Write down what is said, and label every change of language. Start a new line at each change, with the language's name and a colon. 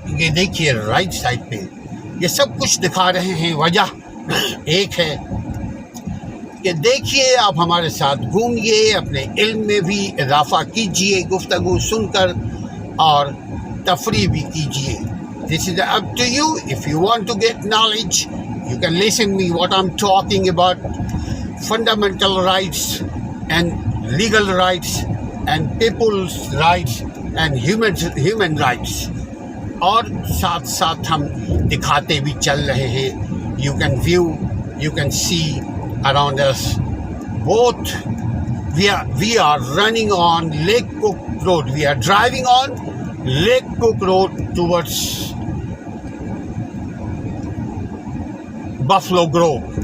Urdu: یہ دیکھیے right side پہ یہ سب کچھ دکھا رہے ہیں. وجہ ایک ہے کہ دیکھیے, آپ ہمارے ساتھ گھومیے, اپنے علم میں بھی اضافہ کیجئے, گفتگو سن کر اور تفریح بھی کیجئے.
English: This is up to you. If you want to get knowledge, you can listen me what I'm talking about. Fundamental rights and legal rights and people's rights and human rights.
Urdu: اور ساتھ ساتھ ہم دکھاتے بھی چل رہے ہیں.
English: You can view, you can see around us. Both we are running on Lake Cook Road. We are driving on Lake Cook Road towards Buffalo Grove.